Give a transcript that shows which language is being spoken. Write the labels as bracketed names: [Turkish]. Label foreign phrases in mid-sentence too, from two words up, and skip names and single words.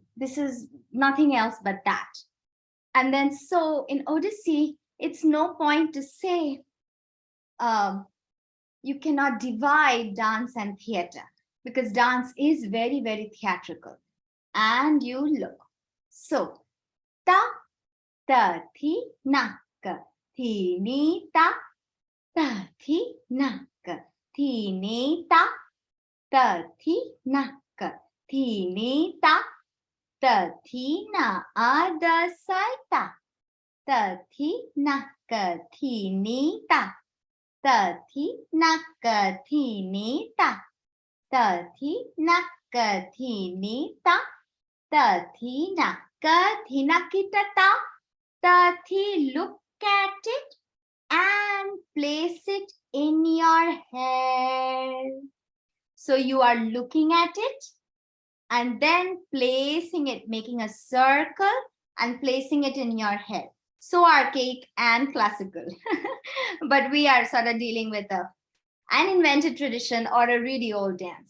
[English] This is nothing else but that. And then so in Odissi, it's no point to say you cannot divide dance and theater, because dance is very, very theatrical. And you look. So ta, ta, thi, na, ka, thi, ni, ta, ta, thi, na, ka, thi, ni, ta, ta, thi, na, ka, thi, ni, ta, ta, thi, na, a, da, sai, ta, ta, thi, na, ka, thi, ni, ta, ta, thi, na, ka, thi, ni, ta, ta, thi, na, ka, thi, ni, ta, ta, thi, na, ka, thi, na, kita, ta, ta, thi, look at it and place it in your hair. So you are looking at it and then placing it, making a circle and placing it in your head. So archaic and classical. But we are sort of dealing with an invented tradition or a really old dance.